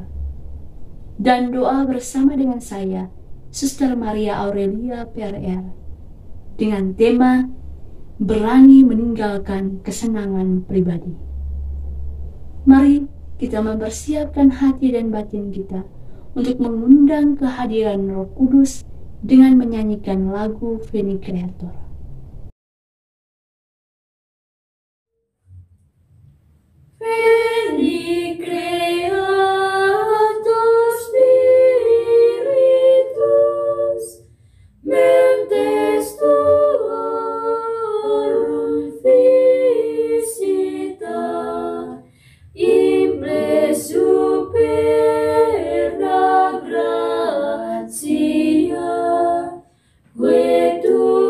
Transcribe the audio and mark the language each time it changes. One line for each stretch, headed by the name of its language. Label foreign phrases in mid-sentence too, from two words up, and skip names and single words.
Indonesian: Dan doa bersama dengan saya, Suster Maria Aurelia PRR, dengan tema berani meninggalkan kesenangan pribadi. Mari kita mempersiapkan hati dan batin kita untuk mengundang kehadiran Roh Kudus dengan menyanyikan lagu Veni Creator.
Latin: Veni Creator Spiritus, mentes tuorum visita, imble superna gratia, que tu